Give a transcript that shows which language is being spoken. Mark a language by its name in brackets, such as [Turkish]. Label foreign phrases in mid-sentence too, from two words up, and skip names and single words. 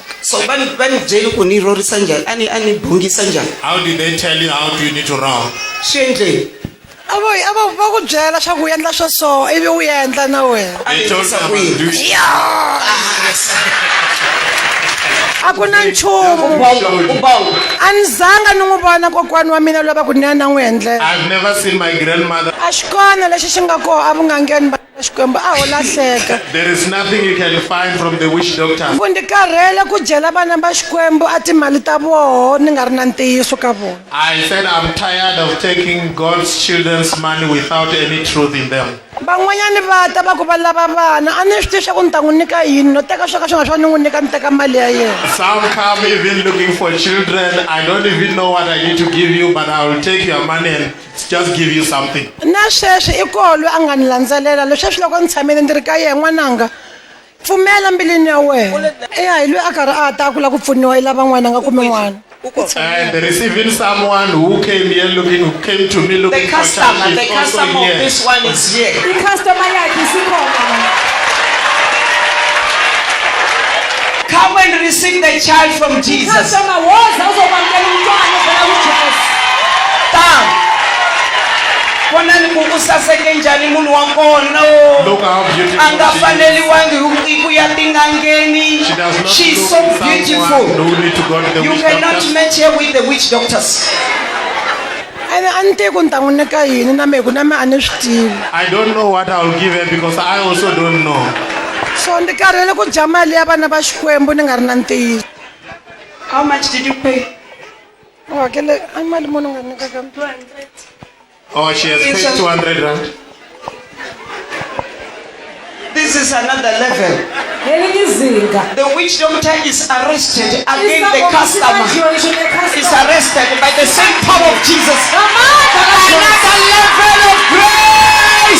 [Tsonga] So va ni byeli ku ni rorisa njhani a ni bongisa njhani. [English] How did they tell you how do you need to roar? [Tsonga] Swi endleni. A va ku byela swa ku endla swo so ivi u endla na wena. [English] They told them to do it. [Tsonga] A ku na nchumu a ni zanga ni n'wi vona kokwani wa mina lova ku ni ya na n'wi endlela. [English] I've never seen my grandmother. [Tsonga] A xi kona lexi xi nga koho a vungangeni va Xikwembu a ho lahleka. [English] There is nothing you can find from the witch doctor. [Tsonga] Ku ndi karhele ku dyela vana va Xikwembu a timali ta voho ni nga ri na ntiyiso ka vona. [English] I said I'm tired of taking God's children's money without any truth in them. [Tsonga] Van'wanyani va ta va ku va lava vana a ni swi tivi swa ku ni ta n'wi nyika yini no teka swo ka swi nga swa ni n'wi nyika ni teka mali ya yena. [English] Some come even looking for children. I don't even know what I need to give you, but I will take your money and just give you something. [Tsonga] Na sweswi I koho loyi a nga ni landzelela leswi loko ni tshamile ndi ri ka yena n'wananga pfumela mbilwini ya wena hi loyi a karhi a ta ku lava ku pfuniwa i lava n'wana nga kumi n'wana. [English] And there is even someone who came here who came to me looking The for customer child. of this one is here. [Zulu] I-customer yakhe isikhona. [English] Come and receive the child from Jesus. [Zulu] I-customer woza uzokwamukela umntwana ovela kuJesu. [English] Come. [Tsonga] Vonani ku u saseke njhani munhu wa kona [English] Look how beautiful [Tsonga] a nga [English] she is. [Tsonga] faneliwangi ku ya tin'angeni. [English] She does not She's look so someone beautiful. who need to go to the You witch cannot doctor. match her with the witch doctors. [Tsonga] A ni tivi ku ni ta n'wi nyika yini na mehe ku na mehe a ni swi tivi. [English] I don't know what I will give her because I also don't know. [Tsonga] So ndi karhele ku dya mali ya vana va Xikwembu ni nga ri na ntiyiso. [English] How much did you pay? [Tsonga] U hakele a mali munhu nga nyikaka 200. [English] Oh, she has paid 200 rand. is another level. The witch doctor is arrested against the customer. Is arrested by the same power of Jesus. Another level of grace.